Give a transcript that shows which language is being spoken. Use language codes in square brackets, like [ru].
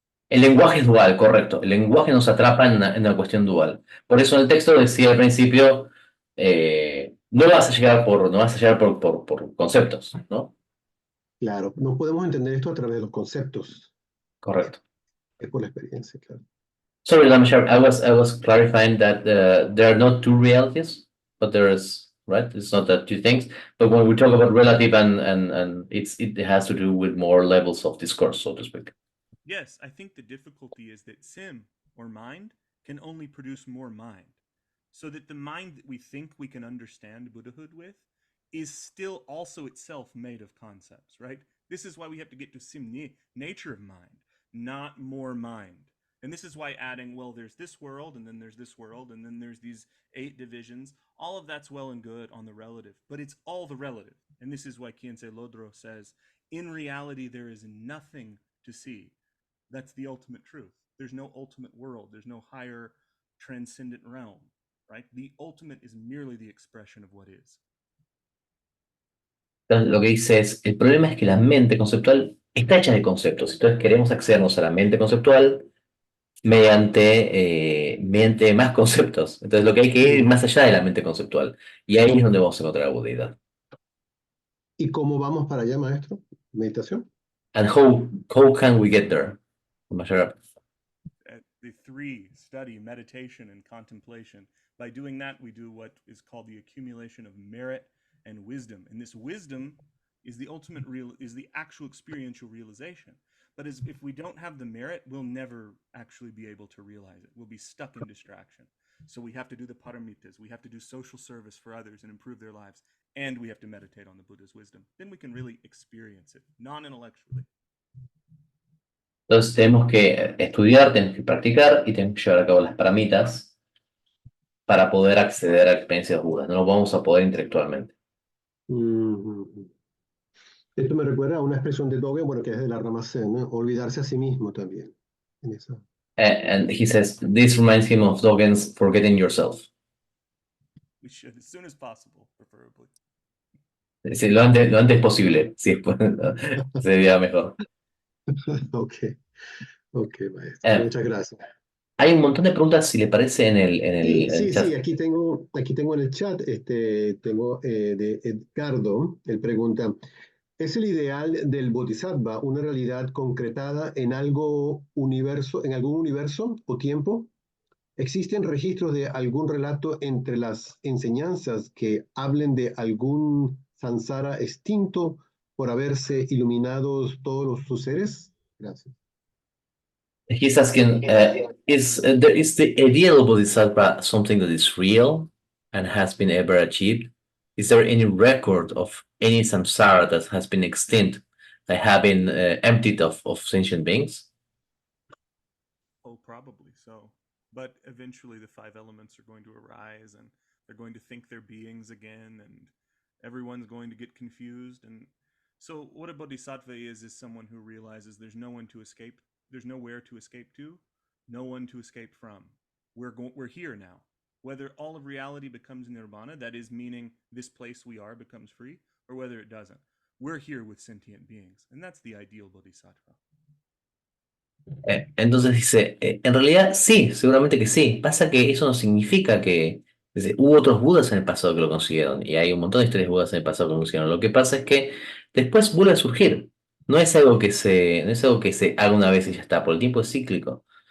[es] El lenguaje es dual, correcto. El lenguaje nos atrapa en una cuestión dual. Por eso en el texto decía al principio, no vas a llegar no vas a llegar por conceptos, ¿no? Claro, no podemos entender esto a través de los conceptos, Correcto. es por la experiencia, claro. [en] Sorry, Lamashar, I was clarifying that there are not two realities, but there is, right? It's not that two things. But when we talk about relative and it has to do with more levels of discourse, so to speak. Yes, I think the difficulty is that sim, or mind, can only produce more mind. So that the mind that we think we can understand Buddhahood with is still also itself made of concepts, right? This is why we have to get to simni, nature of mind, not more mind. And this is why adding, well, there's this world, and then there's this world, and then there's these 8 divisions, all of that's well and good on the relative, but it's all the relative. And this is why Khyentse Lodro says, in reality, there is nothing to see. That's the ultimate truth. There's no ultimate world. There's no higher transcendent realm, right? The ultimate is merely the expression of what is. [es] Entonces, lo que dice es, el problema es que la mente conceptual está hecha de conceptos. Entonces queremos accedernos a la mente conceptual mediante más conceptos. Entonces lo que hay que ir Mm. más allá de la mente conceptual. Y ahí es donde vamos a encontrar la budeidad. ¿Y cómo vamos para allá, maestro? ¿Meditación? [en] And how can we get there? Mayara? The 3 study, meditation, and contemplation. By doing that, we do what is called the accumulation of merit and wisdom. And this wisdom is the ultimate is the actual experiential realization. But if we don't have the merit, we'll never actually be able to realize it. We'll be stuck in distraction. So we have to do the paramitas. We have to do social service for others and improve their lives. And we have to meditate on the Buddha's wisdom. Then we can really experience it, non-intellectually. [es] Entonces tenemos que estudiar, tenemos que practicar y tenemos que llevar a cabo las paramitas para poder acceder a experiencias Budas. No lo vamos a poder intelectualmente. Mm. Esto me recuerda a una expresión de Dogen, bueno, que es de la rama Zen, ¿no? Olvidarse a sí mismo también. En esa. [en] And he says, this reminds him of Dogen's forgetting yourself. We should, as soon as possible, preferably. [es] Es decir, lo antes posible, si sería mejor. Ok, maestro. Muchas gracias. Hay un montón de preguntas, si le parece, en el chat. Sí, aquí tengo en el chat, tengo de Edgardo, él pregunta, ¿es el ideal del Bodhisattva una realidad concretada en en algún universo o tiempo? ¿Existen registros de algún relato entre las enseñanzas que hablen de algún samsara extinto por haberse iluminados todos sus seres? Gracias. [en] He's asking, is the ideal bodhisattva something that is real and has been ever achieved? Is there any record of any samsara that has been extinct, that have been emptied of sentient beings? Oh, probably so. But eventually the 5 elements are going to arise and they're going to think they're beings again and everyone's going to get confused. And so what a bodhisattva is someone who realizes there's no one to escape. There's nowhere to escape to, no one to escape from. We're here now. Whether all of reality becomes nirvana, that is meaning this place we are becomes free, or whether it doesn't. We're here with sentient beings, and that's the ideal bodhisattva. [es] Entonces dice, en realidad sí, seguramente que sí. Pasa que eso no significa que hubo otros Budas en el pasado que lo consiguieron, y hay un montón de historias de Budas en el pasado que lo consiguieron. Lo que pasa es que después vuelve a surgir. No es algo que se haga una vez y ya está, por el tiempo es cíclico.